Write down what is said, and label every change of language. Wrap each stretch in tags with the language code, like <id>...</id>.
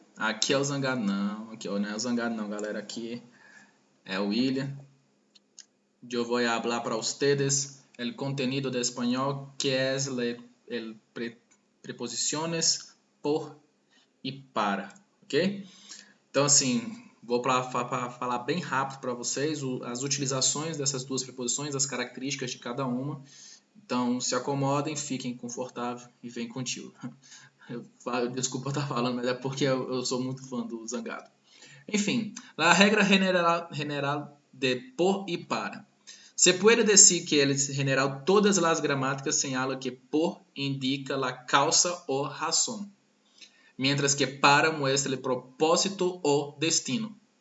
<pt>Aqui é o Zangado não, aqui não é o Zangado não, galera, aqui é o William. Eu vou</pt> <es>hablar para ustedes el contenido de español que es el preposiciones por e para, ok?</es> <pt>Então assim, vou falar bem rápido para vocês as utilizações dessas duas preposições, as características de cada uma. Então se acomodem, fiquem confortáveis e vem contigo. Desculpa estar falando, mas é porque eu sou muito fã do Zangado. Enfim, a regra general de por e para.</pt> <es>Se puede decir que el general todas las gramáticas señala que por indica la causa o razón, mientras que para muestra el propósito o destino.</es>